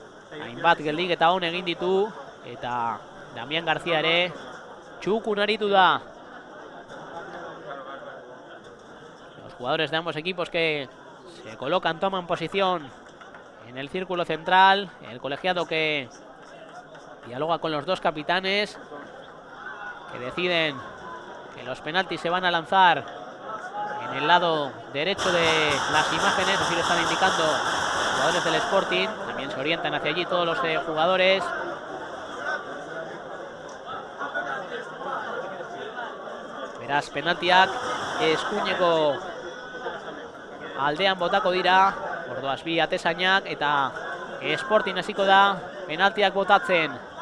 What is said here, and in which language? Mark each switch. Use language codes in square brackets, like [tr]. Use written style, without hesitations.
[eu] Hainbat geldik eta on egin ditu. Eta Damian García ere txukun aritu da. [es] Los jugadores de ambos equipos que se colocan, toman posición en el círculo central. El colegiado que dialoga con los dos capitanes, que deciden que los penaltis se van a lanzar en el lado derecho de las imágenes. Así lo están indicando los jugadores del Sporting. También se orientan hacia allí todos los jugadores. [eu] Beraz, penaltiak eskuineko aldean botako dira. Orduaz bi atesainak eta Sporting hasiko da penaltiak botatzen.